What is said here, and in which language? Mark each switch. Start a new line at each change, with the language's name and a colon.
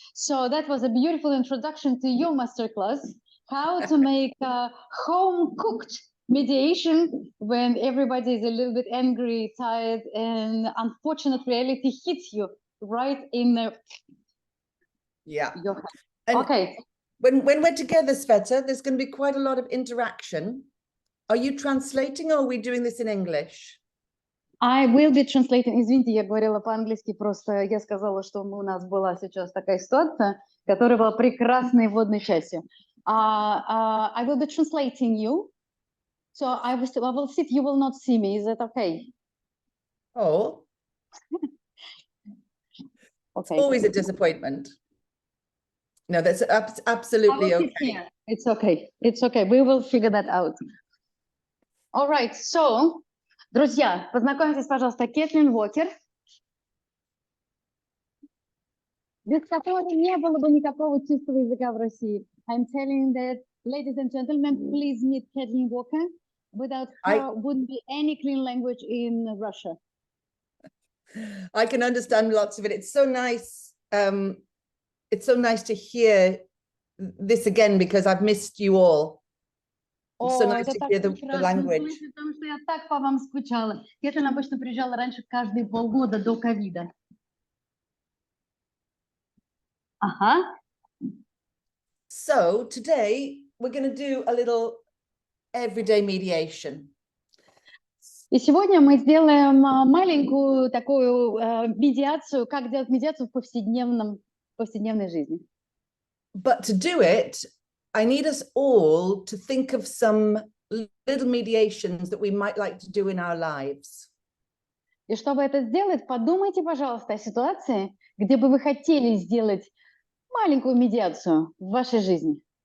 English: So that was a beautiful introduction to your masterclass, how to make a home-cooked mediation when everybody is a little bit angry, tired, and unfortunate reality hits you right in the... Yeah. Your head. And okay. When we're together, Sveta, there's going to be quite a lot of interaction. Are you translating or are we doing this in English? I will be translating.
Russian: Извините, я говорила по-английски, просто я сказала, что у нас была сейчас такая ситуация, которая была прекрасной вводной частью.
English: I will be translating you. So I will sit, you will not see me. Is that okay? Oh. Okay. It's always a disappointment. No, that's absolutely okay. It's okay. It's okay. We will figure that out. All right.
Russian: So, друзья, познакомьтесь, пожалуйста, Кэтлин Уокер, без которой не было бы никакого чистого языка в России.
English: I'm telling that, ladies and gentlemen, please meet Kathleen Walker. Without her, wouldn't be any clean language in Russia. I can understand lots of it. It's so nice. It's so nice to hear this again because I've missed you all. It's so nice to hear the language.
Russian: Потому что я так по вам скучала. Кэтлин обычно приезжала раньше каждые полгода до ковида. Ага.
English: So today we're going to do a little everyday mediation.
Russian: И сегодня мы сделаем маленькую такую медиацию, как делать медиацию в повседневной жизни.
English: But to do it, I need us all to think of some little mediations that we might like to do in our lives.
Russian: И чтобы это сделать, подумайте, пожалуйста, о ситуации, где бы вы хотели сделать маленькую медиацию в вашей жизни.